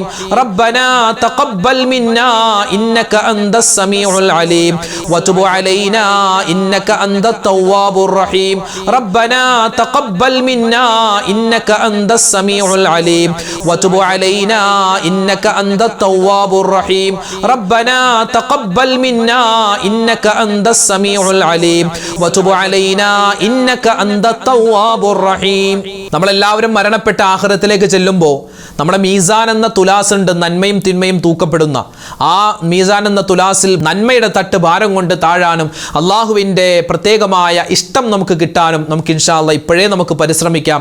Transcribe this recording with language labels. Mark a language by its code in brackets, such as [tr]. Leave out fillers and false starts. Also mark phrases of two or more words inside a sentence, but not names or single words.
[ar] ربنا تقبل منا إنك أنت السميع العليم وتب علينا إنك أنت التواب الرحيم ربنا تقبل منا إنك أنت السميع العليم وتب علينا إنك أنت التواب الرحيم ربنا تقبل منا إنك أنت السميع العليم وتب علينا إنك أنت التواب الرحيم. [ml] നമ്മളെല്ലാവരും മരണപ്പെട്ട ആഖിറത്തിലേക്ക് ചെല്ലുമ്പോൾ നമ്മുടെ മീസാൻ എന്ന തുലാസ് ഉണ്ട്, നന്മയും തിന്മയും തൂക്കപ്പെടുന്ന ആ മീസാൻ എന്ന തുലാസിൽ നന്മയുടെ തട്ട് ഭാരം കൊണ്ട് താഴാനും അള്ളാഹുവിൻ്റെ പ്രത്യേകമായ ഇഷ്ടം നമുക്ക് കിട്ടാനും നമുക്ക് [ar] إن شاء الله [ml] ഇപ്പോഴേ നമുക്ക് പരിശ്രമിക്കാം.